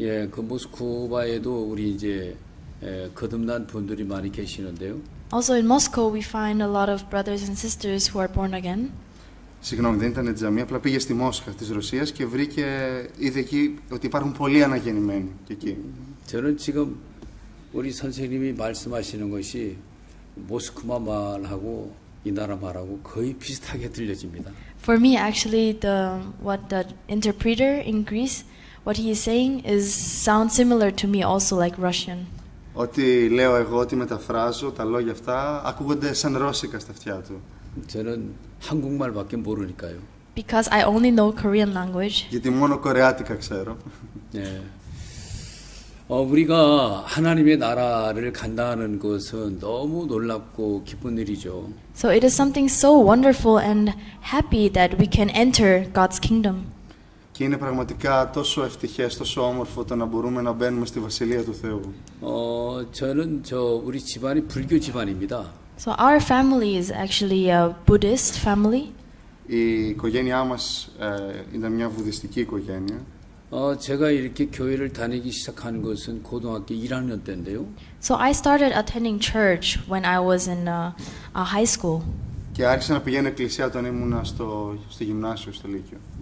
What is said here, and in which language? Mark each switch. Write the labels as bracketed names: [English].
[Korean] 그 모스크바에도 우리 이제 거듭난 분들이 많이 계시는데요. [English] Also in Moscow, we find a lot of brothers and sisters who are born again. [Greek] Συγγνώμη, δεν ήταν τζαμί, απλά πήγε στη Μόσχα της Ρωσίας και είδε εκεί ότι υπάρχουν πολλοί αναγεννημένοι και εκεί. [Korean] 저는 지금 우리 선생님이 말씀하시는 것이 모스크바 말하고 이 나라 말하고 거의 비슷하게 들려집니다. [English] For me, actually, what the interpreter in Greece, what he is saying sounds similar to me also like Russian. [Greek] Ό,τι λέω εγώ, ό,τι μεταφράζω, τα λόγια αυτά ακούγονται σαν ρώσικα στα αυτιά του. [Korean] 저는 한국말밖에 모르니까요. [English] Because I only know Korean language. [Greek] Γιατί μόνο κορεάτικα ξέρω. [Korean] 우리가 하나님의 나라를 간다는 것은 너무 놀랍고 기쁜 일이죠. [English] So it is something so wonderful and happy that we can enter God's kingdom. [Greek] Και είναι πραγματικά τόσο ευτυχές, τόσο όμορφο το να μπορούμε να μπαίνουμε στη Βασιλεία του Θεού. [Korean] 저는 우리 집안이 불교 집안입니다. [English] So our family is actually a Buddhist family. [Greek] Η οικογένειά μας ήταν μια βουδιστική οικογένεια. [Korean] 제가 이렇게 교회를 다니기 시작한 것은 고등학교 1학년 때인데요. [English] So I started attending church when I was in a high school. [Greek] Και άρχισα να πηγαίνω εκκλησία όταν ήμουν στο γυμνάσιο, στο Λύκειο.